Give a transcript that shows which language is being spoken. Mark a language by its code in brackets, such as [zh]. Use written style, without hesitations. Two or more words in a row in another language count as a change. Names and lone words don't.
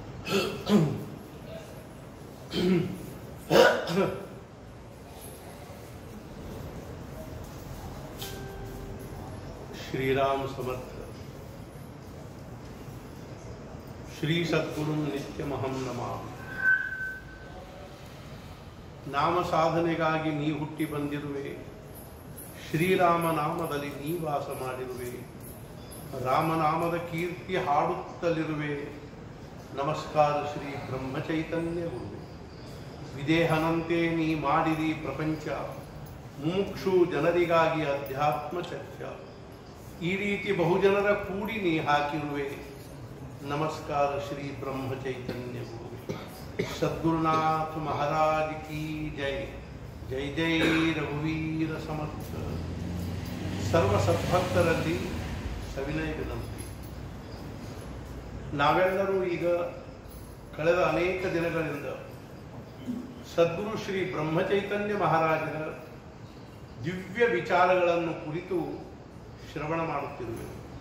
[sa] श्रीराम समर्थ श्री सद्गुरु नित्यमहं नमामि। [kn] ನಾಮ ಸಾಧನೆಗಾಗಿ ನೀ ಹುಟ್ಟಿ ಬಂದಿರುವೆ, ಶ್ರೀರಾಮ ನಾಮದಲ್ಲಿ ನೀ ವಾಸ ಮಾಡಿರುವೆ, ರಾಮನಾಮದ ಕೀರ್ತಿ ಹಾಡುತ್ತಲಿರುವೆ. ನಮಸ್ಕಾರ ಶ್ರೀ ಬ್ರಹ್ಮಚೈತನ್ಯ ಗುರುವೆ. ವಿದೇಹನಂತೆ ನೀ ಮಾಡಿದಿ ಪ್ರಪಂಚ, ಮುಮುಕ್ಷು ಜನರಿಗಾಗಿ ಅಧ್ಯಾತ್ಮ ಚರ್ಚ. ಈ ರೀತಿ ಬಹುಜನರ ಕೂಡಿ ನೀ ಹಾಕಿರುವೆ. ನಮಸ್ಕಾರ ಶ್ರೀ ಬ್ರಹ್ಮಚೈತನ್ಯ ಗುರುವೆ. [hi] सद्गुरुनाथ महाराज की जय. [mr] जय जय रघुवीर समर्थ. [kn] ಸರ್ವ ಸದ್ಭಕ್ತರಲ್ಲಿ ಸವಿನಯ ವಿನಂತಿ. ನಾವೆಲ್ಲರೂ ಈಗ ಕಳೆದ ಅನೇಕ ದಿನಗಳಿಂದ ಸದ್ಗುರು ಶ್ರೀ ಬ್ರಹ್ಮಚೈತನ್ಯ ಮಹಾರಾಜರ ದಿವ್ಯ ವಿಚಾರಗಳನ್ನು ಕುರಿತು ಶ್ರವಣ ಮಾಡುತ್ತಿರುವೆವು.